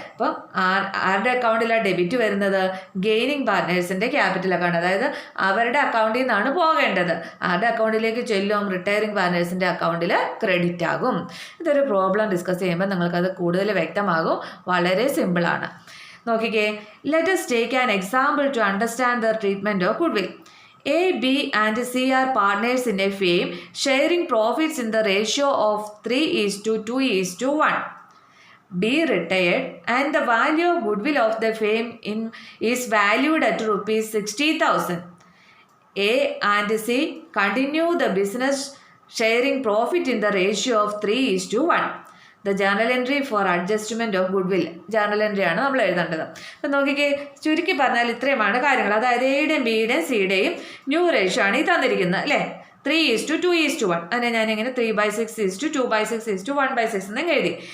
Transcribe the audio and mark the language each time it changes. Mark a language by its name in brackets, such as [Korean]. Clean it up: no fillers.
[Malayalam] അപ്പം ആരുടെ അക്കൗണ്ടിലാണ് ഡെബിറ്റ് വരുന്നത്? Gaining പാർട്ട്നേഴ്സിൻ്റെ capital account. അതായത് അവരുടെ അക്കൗണ്ടിൽ നിന്നാണ് പോകേണ്ടത്. ആരുടെ അക്കൗണ്ടിലേക്ക് ചെല്ലും? റിട്ടയറിംഗ് പാർട്ട്നേഴ്സിൻ്റെ അക്കൗണ്ടിൽ ക്രെഡിറ്റ് ആകും. ഇതൊരു പ്രോബ്ലം ഡിസ്കസ് ചെയ്യുമ്പോൾ നിങ്ങൾക്കത് കൂടുതൽ വ്യക്തമാകും. വളരെ സിമ്പിളാണ്. നോക്കിക്കേ, [English] Let us take an example to understand the treatment of goodwill. A, B and C are partners in a firm sharing profits in the ratio of 3:2:1. B retired and the value of goodwill of the firm is valued at rupees 60,000. A and C continue the business sharing profit in the ratio of 3:1. The journal entry for adjustment of goodwill journal entry [Malayalam] ആണ് നമ്മൾ എഴുതേണ്ടത്. അപ്പം നോക്കിക്കേ, ചുരുക്കി പറഞ്ഞാൽ ഇത്രയുമാണ് കാര്യങ്ങൾ. അതായത് എയുടെയും ബിയുടെയും സിയുടെയും ന്യൂ റേഷ്യോ ആണ് ഈ തന്നിരിക്കുന്നത് അല്ലേ. 3:2:1. അതിനെ ഞാനിങ്ങനെ 3/6:2/6:1/6 എന്ന് എഴുതി.